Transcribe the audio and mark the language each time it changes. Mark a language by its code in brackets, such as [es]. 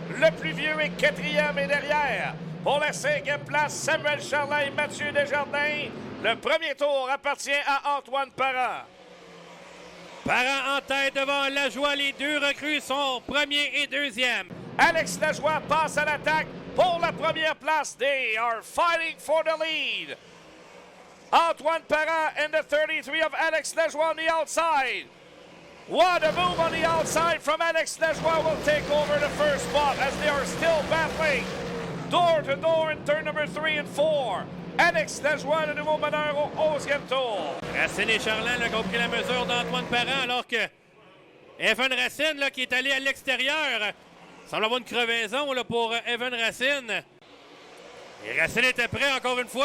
[fr] Le plus vieux est quatrième et derrière. Pour la cinquième place, Samuel Charlin et Mathieu Desjardins. Le premier tour appartient à Antoine Parent. Parent en tête devant Lajoie. Les deux recrues sont premier et deuxième. Alex Lajoie passe à l'attaque pour la première place. [en] They are fighting for the lead. Antoine Parent and the 33 of Alex Lajoie on the outside. What a move on the outside from Alex Lajoie will take over the first spot as they are still battling door to door in turn number 3 and 4. [fr] Alex Lajoie, le nouveau meneur au 11e tour. Racine et Charlin ont pris la mesure d'Antoine Parent alors que Evan Racine là, qui est allé à l'extérieur. Semble avoir une crevaison là, pour Evan Racine. Et Racine était prêt encore une fois.